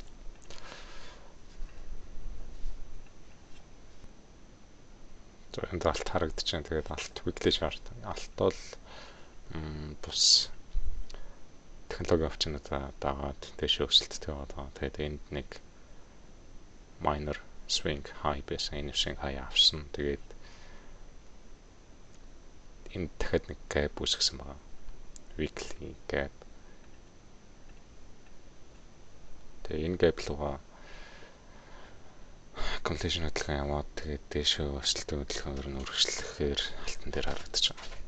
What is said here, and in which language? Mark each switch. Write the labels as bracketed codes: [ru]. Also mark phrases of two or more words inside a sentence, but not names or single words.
[mn] За энд алт харагдаж байна. Тэгээд алт [en] weekly chart. [mn] Алт бол бус технологийн авчнуудаа дагаад дэшээ өсөлттэй байгаа. Тэгээд энд нэг [en] minor swing high [mn] байсан. Энэ [en] swing high [mn] авсан. Тэгээд энд дахиад нэг gap үүсгэсэн байгаа. [en] Weekly gap. [mn] Тэгээд энэ gap лугаа completion хөдөлгөөн яваад тэгээд дэшээ өсөлттэй хөдөлгөөнөөр нь үргэлжлэхээр алтан дээр харагдаж байна.